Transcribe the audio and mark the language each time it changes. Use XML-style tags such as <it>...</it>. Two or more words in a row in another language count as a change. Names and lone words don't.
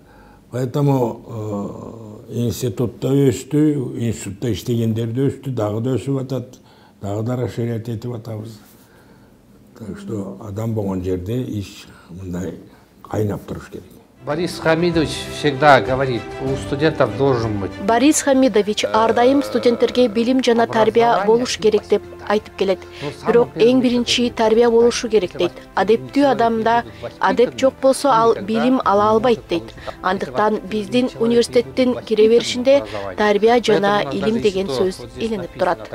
<ky>Поэтому институтта өстү, институтта иштегендер да өстү, дагы да өсүп атат, дагы да расширять этип атабыз.</ky> <ru>Так что</ru> <ky>адам болгон жерде иш мындай кайнап туруш керек.</ky> <ru>Борис Хамидович всегда говорит, у студентов должен быть.</ru> <ky>Борис Хамидович ар дайым студенттерге билим жана тарбия болуш керек деп айтып келет. Бирок эң биринчи тарбия болушу керек дейт. Адептүү адамда адеп жок болсо ал билим ала албайт дейт. Андыктан биздин университеттин кире беришинде тарбия жана илим деген сөз илинип турат.</ky>